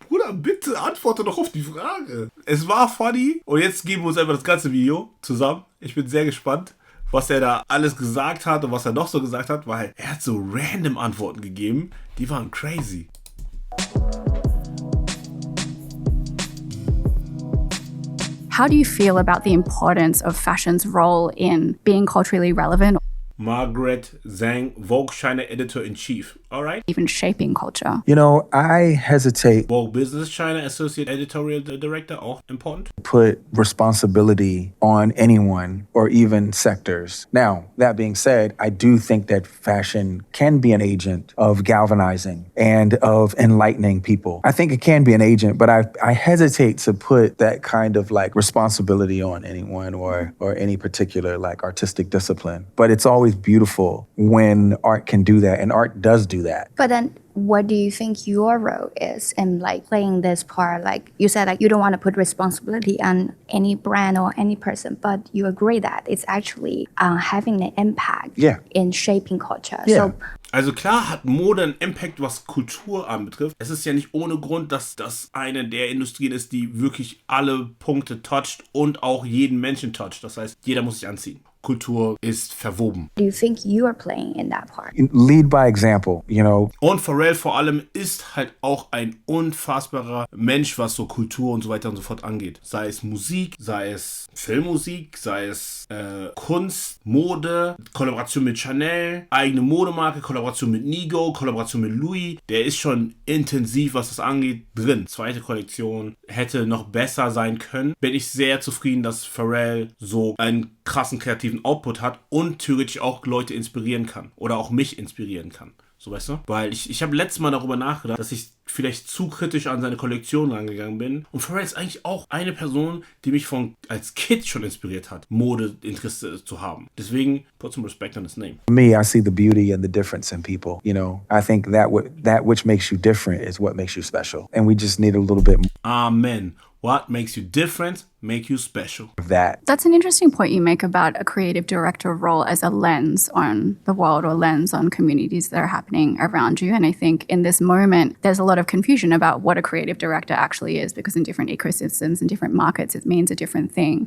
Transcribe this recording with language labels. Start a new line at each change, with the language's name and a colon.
German: Bruder, bitte antworte doch auf die Frage. Es war funny und jetzt geben wir uns einfach das ganze Video zusammen. Ich bin sehr gespannt, was er da alles gesagt hat und was er noch so gesagt hat, weil er hat so random Antworten gegeben, die waren crazy.
English: How do you feel about the importance of fashion's role in being culturally relevant? Margaret Zhang, Vogue China Editor-in-Chief. All right. Even shaping culture. You know, I hesitate. Vogue Business China Associate Editorial Director,
German: auch
English: important. Put responsibility on anyone or even sectors. Now, that being said, I do think that fashion can be an agent of galvanizing and of enlightening people. I think it can be an agent, but I hesitate to put that kind of like responsibility on anyone or any particular like artistic discipline. But it's always beautiful when art can do that, and art does do that. But then what do you think your role is in like playing this part? Like you said, like you don't want to put responsibility on any brand or any person, but you agree that it's actually having an impact in shaping culture. Yeah. So,
German: also klar hat Mode einen Impact, was Kultur anbetrifft. Es ist ja nicht ohne Grund, dass das eine der Industrien ist, die wirklich alle Punkte toucht und auch jeden Menschen toucht. Das heißt, jeder muss sich anziehen. Kultur ist verwoben.
English: do you think you are playing in that part? Lead by example, you know.
German: Und Pharrell vor allem ist halt auch ein unfassbarer Mensch, was so Kultur und so weiter und so fort angeht. Sei es Musik, sei es Filmmusik, sei es Kunst, Mode, Kollaboration mit Chanel, eigene Modemarke, Kollaboration mit Nigo, Kollaboration mit Louis. Der ist schon intensiv, was das angeht, drin. Zweite Kollektion hätte noch besser sein können. Bin ich sehr zufrieden, dass Pharrell so einen krassen kreativen Output hat und theoretisch auch Leute inspirieren kann oder auch mich inspirieren kann. So, weißt du? Weil ich habe letztes Mal darüber nachgedacht, dass ich vielleicht zu kritisch an seine Kollektion rangegangen bin. Und Pharrell ist eigentlich auch eine Person, die mich als Kid schon inspiriert hat, Modeinteresse zu haben. Deswegen,
English: put some respect on his name. For me, I see the beauty and the difference in people. You know, I think that which makes you different is what makes you special. And we just need a little bit more Amen. What makes you different, make you special. of that. That's an interesting point you make about a creative director role as a lens on the world or lens on communities that are happening around you. And I think in this moment, there's a lot of confusion about what a creative director actually is, because in different ecosystems and different markets, it means a different thing.